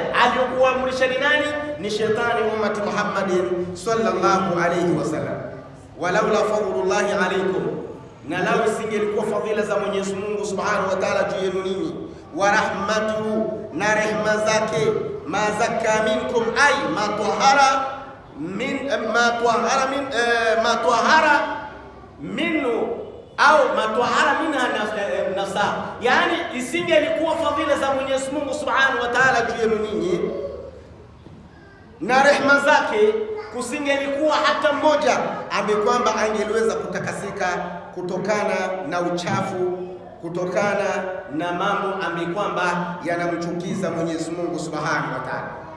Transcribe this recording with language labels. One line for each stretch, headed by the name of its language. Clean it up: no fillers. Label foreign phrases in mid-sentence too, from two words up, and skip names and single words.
Swahili: Aliyokuamrisha ni nani? Ni shetani,
Arabic: أمة محمد صلى الله عليه وسلم. ولولا فضل الله عليكم,
Swahili: na lau isingelikuwa fadhila za Mwenyezi Mungu
Arabic: سبحانه وتعالى
Swahili: juu yenu ninyi,
Arabic: ورحمته,
Swahili: na rehema zake,
Arabic: ما زكى منكم، أي ما طهر منه أو ما طهر منها نفس,
Swahili: yani isingelikuwa fadhila za Mwenyezi Mungu
Arabic: سبحانه وتعالى
Swahili: juu yenu ninyi na rehema zake, kusingelikuwa hata mmoja ambaye kwamba angeliweza kutakasika kutokana na uchafu, kutokana na mambo ambaye kwamba yanamchukiza Mwenyezi Mungu
Arabic: سبحانه وتعالى.